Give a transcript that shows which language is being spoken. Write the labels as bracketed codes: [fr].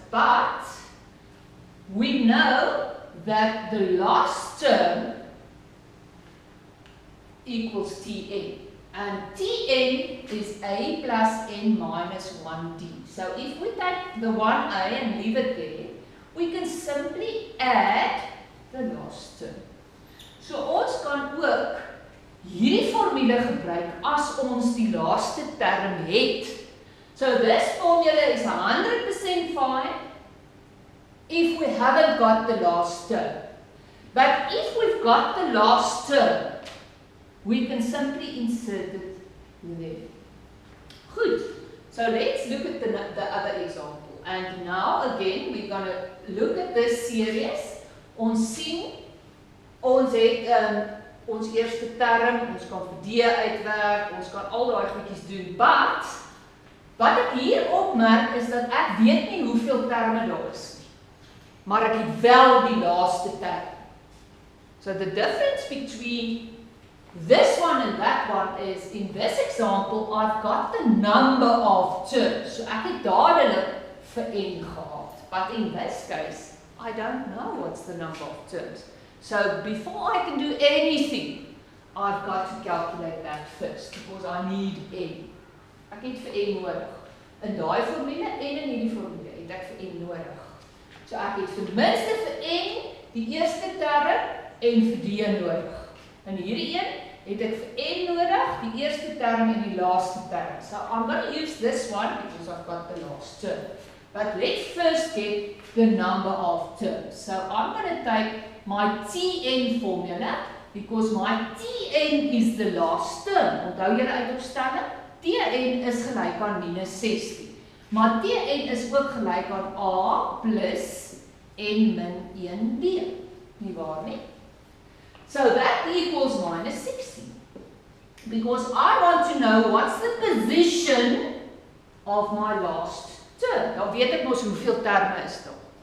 [en] But we know that the last term equals Tn. And Tn is a plus n minus 1d. So if we take the 1a and leave it there, we can simply add the last term. [af] So ons kan ook hierdie formule gebruik as ons die laaste term het. [en] So this formula is 100% fine if we haven't got the last term. But if we've got the last term, we can simply insert it there. Good. So let's look at the other example. And now again, we're going to look at this series. [af] Ons sien, ons het ons eerste term, ons kan vir D uitwerk, ons kan al daai goedjies doen. But wat ek hier opmerk is dat ek weet nie hoeveel terme daar is nie. Maar ek het wel die laaste term. [en] So the difference between this one and that one is, in this example, I've got the number of terms. [af] So ek het dadelik vir n gehad. [en] But in this case, I don't know what's the number of terms. So before I can do anything, I've got to calculate that first, because I need n. [af] Ek het vir n nodig. In daai formule en in hierdie formule het ek vir n nodig. So ek het ten minste vir n die eerste term en vir d nodig. In hierdie een het ek vir n nodig, die eerste term en die laaste term. [en] So I'm going to use this one because I've got the last term. But let's first get the number of terms. So I'm going to take my Tn formula because my Tn is the last term. [af] Onthou julle uit opstelling? Tn is gelyk aan minus 16. Maar Tn is ook gelyk aan A plus n min 1b. Nie waar nie? [en] So that equals minus 16. Because I want to know what's the position of my last term. [af] Dan weet ek mos hoeveel terme is daar.